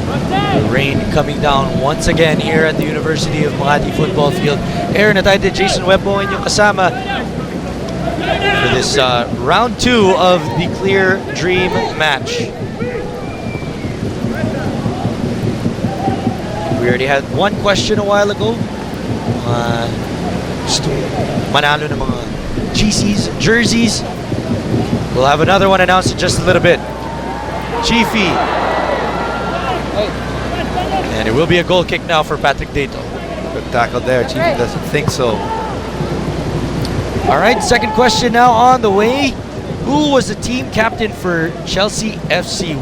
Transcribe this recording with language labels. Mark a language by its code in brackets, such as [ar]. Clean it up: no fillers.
[en] The rain coming down once again here at the University of Makati football field. Aaron at Jason Webbo [tl] inyong kasama [en] for this round 2 of the Clear Dream match. We already had one question a while ago. [tl] Gusto manalo ng mga GCs, jerseys. [en] We'll have another one announced in just a little bit. Chiefy. And it will be a goal kick now for Patrick Dato. Good tackle there. Chiefy doesn't think so. All right, second question now on the way. Who was the team captain for Chelsea FC?